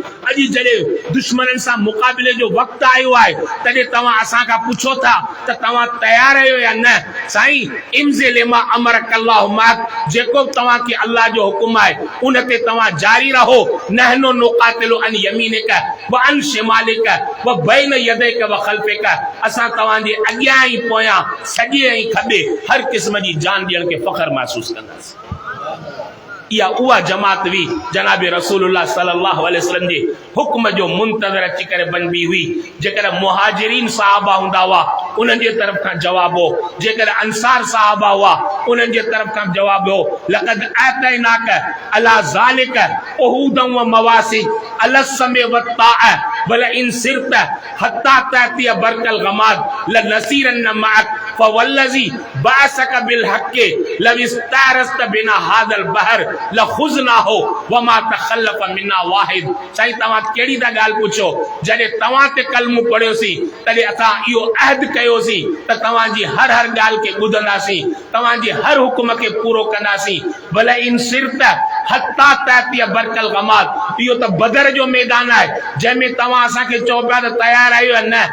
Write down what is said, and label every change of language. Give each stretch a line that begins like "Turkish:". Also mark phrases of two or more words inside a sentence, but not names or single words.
Sindhi: अॼु जॾहिं दुश्मननि सां मुक़ाबिले जो वक़्तु आयो आहे तॾहिं तव्हां असां खां पुछो था त तव्हां तयारु आहियो या न। साईं
Arabic: امض لما أمرك الله معك,
Sindhi: जेको तव्हांखे अल्लाह जो हुकुम आहे उन ते तव्हां जारी रहो।
Arabic: نحن نقاتل عن يمينك وعن شمالك وبين يديك وخلفك,
Sindhi: असां तव्हांजे अॻियां ऐं पोयां सॼे ऐं खॿे हर क़िस्म जी जान ॾियण खे फ़ख्रु महसूस कंदासीं। इहा उहा जमात हुई जनाब रसूलुल्लाह
Arabic: صلى الله عليه وسلم
Sindhi: जे हुक्म जो मुंतज़र अची करे बनबी हुई। जेकर मुहाजिरीन साहबा हूंदा हुआ उन्हनि जे तरफ़ खां जवाब हो, जेकर अंसार साहबा हुआ उन्हनि जे तरफ़ खां जवाब हो
Arabic: لقد آتيناك على ذلك عهودنا ومواثيقنا على السمع والطاعة بل إن سرت حتى تأتي برك الغماد لنسيرن معك فوالذي بعثك بالحق لو استعرضت بنا هذا البحر لخضناه وما تخلف منا واحد.
Sindhi: साईं तव्हां कहिड़ी था ॻाल्हि पुछो, जॾहिं तव्हां ते कलमो पढ़ियोसीं तॾहिं असां इहो अहद कयोसीं त तव्हांजी हर हर ॻाल्हि खे ॿुधंदासीं, तव्हांजे हर हुकुम खे पूरो कंदासीं। भले
Arabic: إن سرت حتى تأتي برك الغماد,
Sindhi: इहो त बदर जो मैदान आहे जंहिंमें तव्हां असांखे चओ पिया त तयारु आहियो या न।